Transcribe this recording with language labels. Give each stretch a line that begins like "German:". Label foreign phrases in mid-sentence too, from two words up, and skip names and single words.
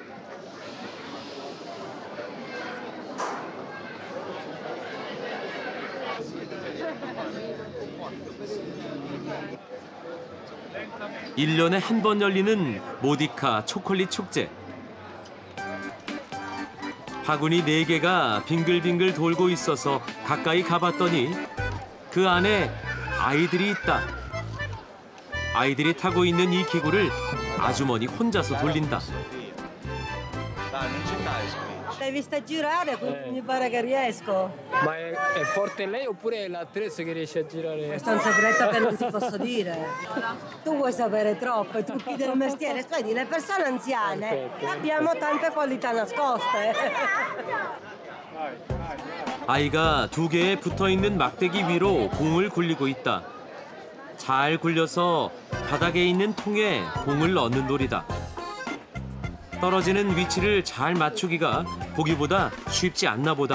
Korean: 일년에 한 번 열리는 모디카 초콜릿 축제. 바구니 4개가 빙글빙글 돌고 있어서 가까이 가봤더니 그 안에 아이들이 있다. 아이들이 타고 있는 이 기구를 아주머니 혼자서 돌린다.
Italian: L'hai vista girare? Mi pare che riesco. Ma è forte lei oppure è l'attrezzo che riesce a girare? Questo è un segreto che non ti posso dire. Tu vuoi sapere troppo, i trucchi del mestiere. Vedi, le persone anziane abbiamo tante qualità nascoste.
Korean: 아이가 2개에 붙어있는 막대기 위로 공을 굴리고 있다. 잘 굴려서 바닥에 있는 통에 공을 넣는 놀이다. 떨어지는 위치를 잘 맞추기가 보기보다 쉽지 않나 보다.